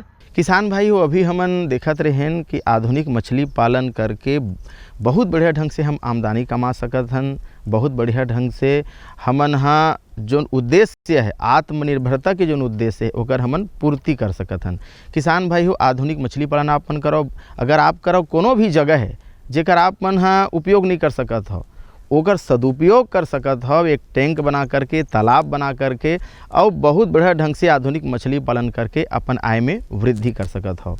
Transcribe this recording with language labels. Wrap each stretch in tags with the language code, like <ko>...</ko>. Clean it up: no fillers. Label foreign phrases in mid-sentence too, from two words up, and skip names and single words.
<hne>किसान भाई हो अभी हमन देखत रहें कि आधुनिक मछली पालन करके बहुत बढ़िया ढंग से हम आमदनी कमा सकत हन। बहुत बढ़िया ढंग से हमन हाँ जो उद्देश्य है आत्मनिर्भरता के जो उद्देश्य है ओकर हमन पूर्ति कर सकत हन। किसान भाई हो आधुनिक मछली पालन आपन करो, अगर आप करो कोनो भी जगह है जेकर आप मन हाँ उपयोग नहीं कर सकत हो ओकर सदुपयोग कर सकत हो, एक टैंक बना करके, तालाब बना करके और बहुत बढ़िया ढंग से आधुनिक मछली पालन करके अपन आय में वृद्धि कर सकत हो।</hne>